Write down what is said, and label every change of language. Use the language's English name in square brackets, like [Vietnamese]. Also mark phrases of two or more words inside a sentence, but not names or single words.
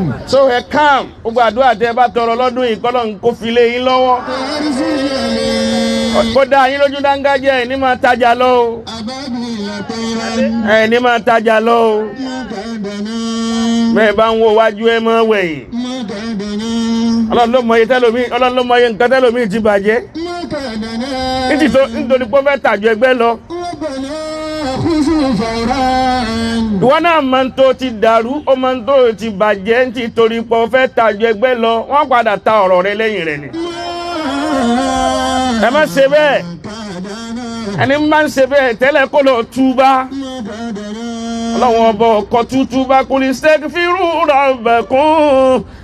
[Yoruba] So ẹ calm, gbogbo àdúrà tẹ bá tọrọ lọ́dún yìí, k'Ọlọ́run kó fi lé yín lọ́wọ́. وارزقنا Kó dá yín lójú dángájẹ́, ẹ ní máa tajà lọ o. [Arabic] أبابيل طيرا. [Yoruba] Ẹ ní máa tajà lọ o. [Arabic] ما تعبنا. [Yoruba] Bẹ́ẹ̀ bá ń wo wájú, ẹ má wẹ̀yìn. [Arabic] ما تعبنا. [Yoruba] Ọlọ́run ló mọ iye tẹ́lòmíì, Ọlọ́run ló mọ iye nǹkan tẹ́lòmíì ti bàjẹ́. [Arabic] ما تعبنا. [Yoruba] Nítorí tó, nítorí pé ó fẹ́ tàjù ẹgbẹ́ lọ. [Arabic] ربنا خذه فورا. [Yoruba] Ìwọ náà mọ ohun tó ti dàrú, ó mọ ohun tó ti bàjẹ́, nítorí pé ó fẹ́ tàjù ẹgbẹ́ lọ. Wọ́n padà ta ọ̀rọ̀ rẹ lẹ́yìn rẹ ni. Ẹ má ṣe bẹ́ẹ̀. Ẹni máa ń ṣe bẹ́ẹ̀ tẹ́lẹ̀ kó lọ túbá. Ọlọ́run ọba ọkọ̀ tútúbá, [Arabic] قل استغفروا ربكم